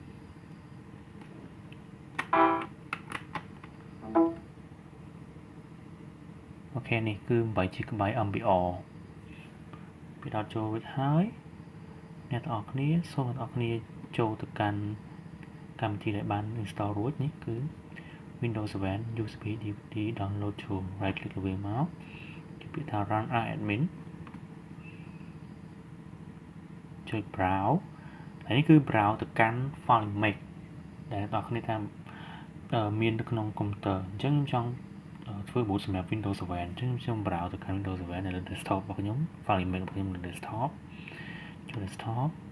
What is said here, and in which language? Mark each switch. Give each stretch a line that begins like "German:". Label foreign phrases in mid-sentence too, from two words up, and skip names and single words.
Khmer: អូខេនេះគឺ 8GB MBR ពីដល់ចូលរួចហើយអ្នកទាំងអស់គ្នាសូមអ្នកទាំងអស់គ្នាចូលទៅកាន់កម្មវិធីដែលបាន install រួចនេះគឺ Windows 7 USB DVD download to
English: right click
Khmer: លើវាមកគេពាក្យថា
English: run as admin
Khmer: ចុច browse ហើយនេះគឺ browse ទៅកាន់
English: file image
Khmer: ដែលអ្នកទាំងអស់គ្នាថាមាននៅក្នុងកុំព្យូទ័រអញ្ចឹងខ្ញុំចង់ធ្វើ boot សម្រាប់ Windows 7 អញ្ចឹងខ្ញុំ browse ទៅកាន់ Windows 7 នៅលើ desktop របស់ខ្ញុំ
English: file image
Khmer: របស់ខ្ញុំនៅ desktop ចូល desktop